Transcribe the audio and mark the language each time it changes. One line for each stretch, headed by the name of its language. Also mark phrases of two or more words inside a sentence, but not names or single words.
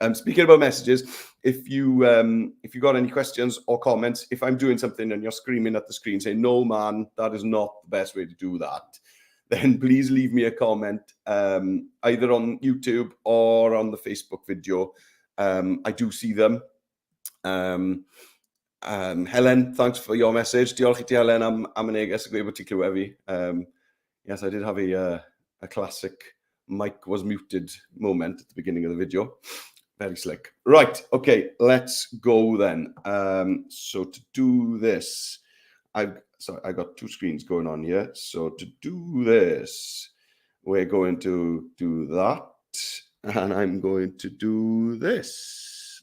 English: Speaking about messages, if you got any questions or comments, if I'm doing something and you're screaming at the screen saying, no, man, that is not the best way to do that, then please leave me a comment either on YouTube or on the Facebook video. I do see them. Helen, thanks for your message.
Welsh: Diolch I ti, Helen, am y neges y gweud bod ti'n clywed fi.
English: Yes, I did have a classic mic was muted moment at the beginning of the video. Very slick. Right, okay, let's go then. So to do this, I got two screens going on here. So to do this, we're going to do that, and I'm going to do this.